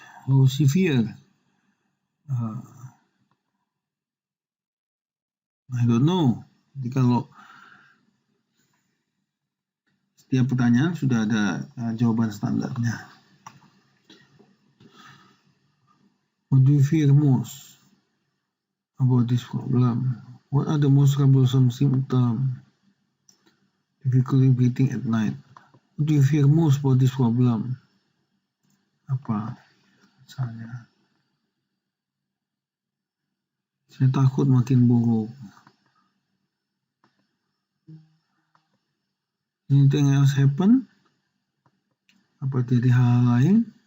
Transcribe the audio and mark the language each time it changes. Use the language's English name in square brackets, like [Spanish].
[English] How severe? I don't know. [Indonesian] Jadi kalau setiap pertanyaan sudah ada jawaban standarnya. [English] What do you fear most about this problem? What are the most troublesome symptoms? Difficulty breathing at night. What do you fear most about this problem? [Indonesian] Apa? Misalnya, saya takut makin buruk. [English] Anything else happen? [Indonesian] Apa jadi hal lain?